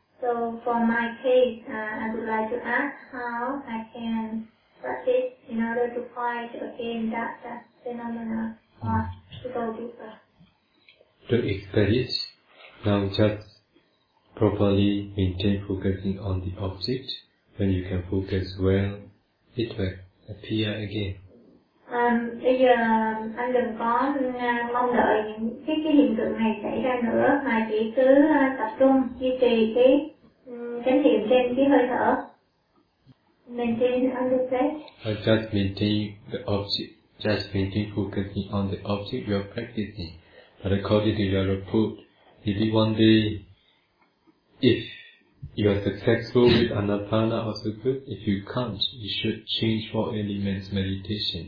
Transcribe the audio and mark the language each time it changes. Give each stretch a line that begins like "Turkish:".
English: So for my case, I would like to ask how I can practice in order to fight against that phenomena or to go deeper. To experience, now just properly maintain focusing on the object. When you can focus well, it will appear again.
Vietnamese: Bây giờ anh đừng có mong đợi những cái hiện tượng này xảy ra nữa, mà chỉ cứ tập trung duy trì cái chánh niệm trên cái hơi thở.
English: Maintain under stress. Or just maintain the object. Just maintain focusing on the object you are practicing. But according to your report, maybe one day, if you are successful with anapana, also good. If you can't, you should change four elements meditation.